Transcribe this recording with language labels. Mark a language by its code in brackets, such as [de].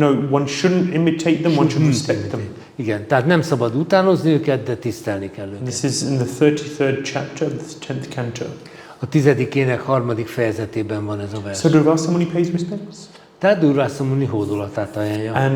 [en] one shouldn't imitate them, one should respect them. [hu] Igen, tehát nem szabad utánozni őket, de tisztelni kell őket. [en] This is in the 33rd chapter of the 10th canto. [hu] A 10. ének 3. fejezetében van ez a vers. [en] So Durvasa Muni pays respects. [hu] Tehát Durvasa Muni hódolatát ajánlja.